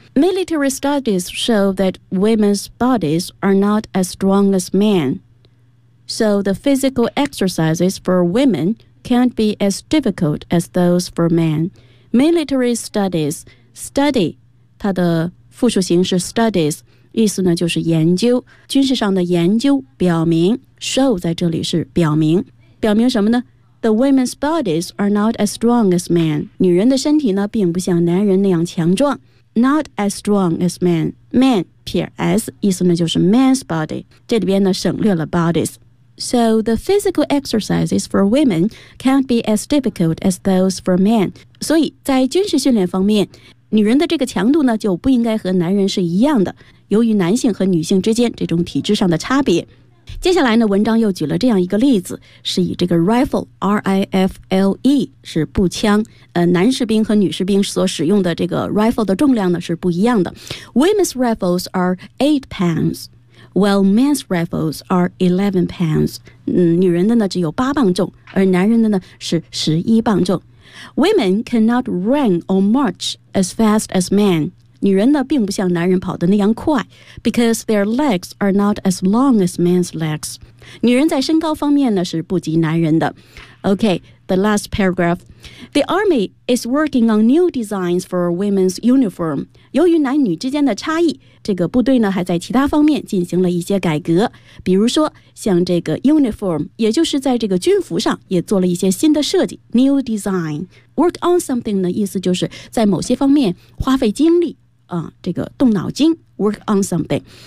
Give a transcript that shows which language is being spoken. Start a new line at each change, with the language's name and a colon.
English: Military studies show that women's bodies are not as strong as men, so the physical exercises for womencan't be as difficult as those for men. Military studies,
Chinese: study, 它的复数形式 studies, 意思呢就是研究，军事上的研究表明， show 在这里是表明。表明什么呢？
English: The women's bodies are not as strong as men.
Chinese: 女人的身体呢并不像男人那样强壮。
English: Not as strong as men. Man,
Chinese: 撇
English: s,
Chinese: 意思呢就是
English: man's body.
Chinese: 这里边呢省略了 bodies.
English: So the physical exercises for women can't be as difficult as those for men.
Chinese: 所以在军事训练方面，女人的这个强度呢就不应该和男人是一样的，由于男性和女性之间这种体质上的差别。接下来呢，文章又举了这样一个例子，是以这个 rifle, R-I-F-L-E, 是步枪，男士兵和女士兵所使用的这个 rifle 的重量呢是不一样的。
English: Women's rifles are 8 pounds. while men's rifles are 11 pounds.
Chinese: 女人的呢只有八磅重，而男人的呢是十一磅重。
English: Women cannot run or march as fast as men.
Chinese: 女人呢并不像男人跑得那样快
English: because their legs are not as long as men's legs.
Chinese: 女人在身高方面呢是不及男人的。
English: Okay, the last paragraph. The army is working on new designs for women's uniform.
Chinese: 由于男女之间的差异，这个部队呢还在其他方面进行了一些改革。比如说像这个 uniform, 也就是在这个军服上也做了一些新的设计 new design. Work on something 的意思就是在某些方面花费精力、这个动脑筋
English: work on something.